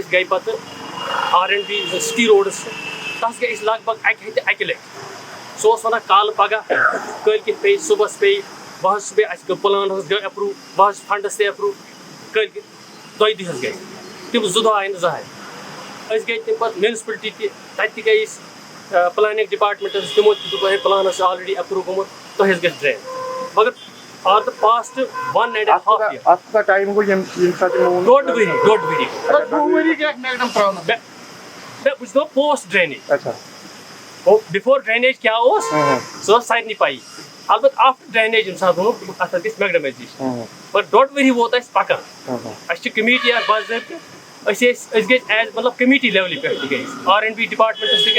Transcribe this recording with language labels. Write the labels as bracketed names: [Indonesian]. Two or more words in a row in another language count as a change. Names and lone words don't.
[Kashmiri] أسۍ گٔے پتہٕ R&B [English] city roads [Kashmiri] تتھ گٔے أسۍ لگ بگ اکہِ ہتہِ اکہِ لٹہِ سُہ اوس ونان کالہٕ پگہہ کٲلکٮ۪تھ پیٚیہِ صبحس پیٚیہِ بہٕ حظ چھُس بیٚیہِ اَسہِ گوٚو پلان حظ گوٚو ایپروٗ بہٕ حظ چھُس فنڈس تہِ ایپروٗ کٲلکٮ۪تھ دۄیہِ دۄہہِ حظ گٔے تِم 2 دۄہ آیہِ نہٕ زٕہٕنۍ أسۍ گٔے تمہِ پتہٕ میونسپلٹی تہِ تتہِ تہِ گٔے أسۍ [English] planning departments [Kashmiri] تِمو تہِ دوٚپ ہے پلان حظ چھُ آلریڈی ایپروٗ گوٚمُت تۄہہِ حظ گژھِ ڈرین مگر [English] for the past 1.5 year [Kashmiri] اتھ کا ٹائم گو یم ڈۄڑ ؤری بہٕ چھُس دپان [English] post drainage before drainage [Kashmiri] کیٛاہ اوس سُہ ٲس سارنٕے پایی البتہ [English] after drainage [Kashmiri] ییٚمہِ ساتہٕ ووٚنُکھ اتھ حظ گژھِ میگڈمایزیشن مگر ڈۄڑ ؤری ووت اَسہِ پکان اَسہِ چھِ کمیٹی اکھ باضٲبطہٕ أسۍ گٔے ایز مطلب کمیٹی لیولہِ پٮ۪ٹھ تہِ گٔے أسۍ R&B ڈپارٹمنٹس تہِ